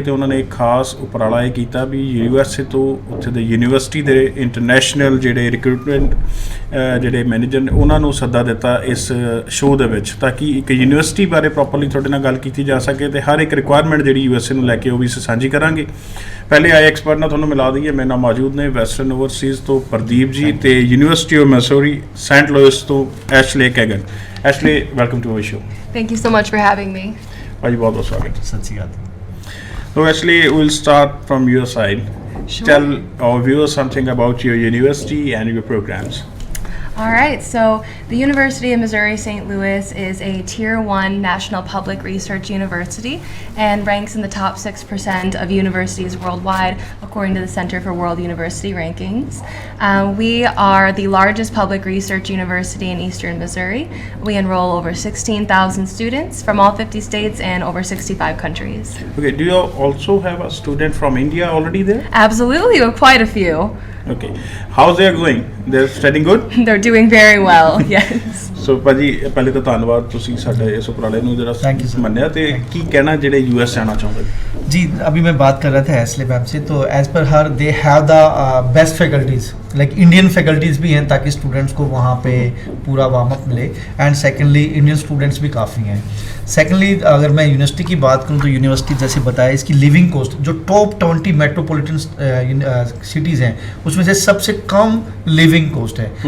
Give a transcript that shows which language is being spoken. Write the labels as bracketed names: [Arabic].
[Punjabi] ਤੇ ਉਹਨਾਂ ਨੇ ਇੱਕ ਖਾਸ ਉਪਰਾਲਾ ਇਹ ਕੀਤਾ ਵੀ USA ਤੋਂ ਉੱਥੇ ਦੇ ਯੂਨੀਵਰਸਿਟੀ ਦੇ ਇੰਟਰਨੈਸ਼ਨਲ ਜਿਹੜੇ ਰਿਕਰੂਟਮੈਂਟ ਜਿਹੜੇ ਮੈਨੇਜਰ ਨੇ ਉਹਨਾਂ ਨੂੰ ਸੱਦਾ ਦਿੱਤਾ ਇਸ ਸ਼ੋਅ ਦੇ ਵਿੱਚ, ਤਾਂ ਕਿ ਇੱਕ ਯੂਨੀਵਰਸਿਟੀ ਬਾਰੇ ਪ੍ਰੋਪਰਲੀ ਤੁਹਾਡੇ ਨਾਲ ਗੱਲ ਕੀਤੀ ਜਾ ਸਕੇ ਤੇ ਹਰ ਇੱਕ ਰਿਕੁਆਇਰਮੈਂਟ ਜਿਹੜੀ USA ਨੂੰ ਲੈ ਕੇ ਉਹ ਵੀ ਸਾਂਝੀ ਕਰਾਂਗੇ। ਪਹਿਲੇ ਆਏ ਐਕਸਪਰਟ ਨਾਲ ਤੁਹਾਨੂੰ ਮਿਲਾ ਦਈਏ। ਮੇਰੇ ਨਾਲ ਮੌਜੂਦ ਨੇ ਵੈਸਟਰਨ ਓਵਰਸੀਜ਼ ਤੋਂ ਪ੍ਰਦੀਪ ਜੀ ਤੇ university of Mussoorie Saint Louis ਤੋਂ Ashley ਕੈਗਨ। [English] Ashley, welcome to our show. Thank you so much for having me. [Punjabi] ਭਾਜੀ ਬਹੁਤ ਬਹੁਤ ਸਵਾਗਤ। ਸਤਿ ਸ਼੍ਰੀ ਅਕਾਲ। [English] So actually we'll start from your side. Sure. Tell our viewers something about your university and your programs. All right, so the University of Missouri St. Louis is a Tier 1 national public research university and ranks in the top 6% of universities worldwide, according to the Center for World University Rankings. We are the largest public research university in eastern Missouri. We enroll over 16,000 students from all 50 states and over 65 countries. Okay, do you also have a student from India already there? Absolutely, we have quite a few. Okay, how's they going? They're studying good? They're doing very well, yes. [Punjabi] ਸੋ ਭਾਜੀ ਪਹਿਲੇ ਤਾਂ ਧੰਨਵਾਦ, ਤੁਸੀਂ ਸਾਡੇ ਇਸ ਉਪਰਾਲੇ ਨੂੰ ਜਿਹੜਾ [English] Thank you, sir. [Punjabi] ਮੰਨਿਆ। ਤੇ ਕੀ ਕਹਿਣਾ ਜਿਹੜੇ US ਜਾਣਾ ਚਾਹੁੰਦੇ ਨੇ? [Hindi] जी, अभी मैं बात कर रहा था एसले मैम से, तो [English] as per her they have the best faculties, [Hindi] like Indian faculties भी हैं ताकि स्टूडेंट्स को वहाँ पे पूरा वार्म अप मिले, एंड सेकेंडली इंडियन स्टूडेंट्स भी काफ़ी हैं। सेकेंडली अगर मैं यूनिवर्सिटी की बात करूँ तो यूनिवर्सिटी जैसे बताया इसकी लिविंग कॉस्ट जो टॉप 20 मेट्रोपॉलिटन सिटीज़ हैं उसमें से सबसे कम लिविंग कॉस्ट है।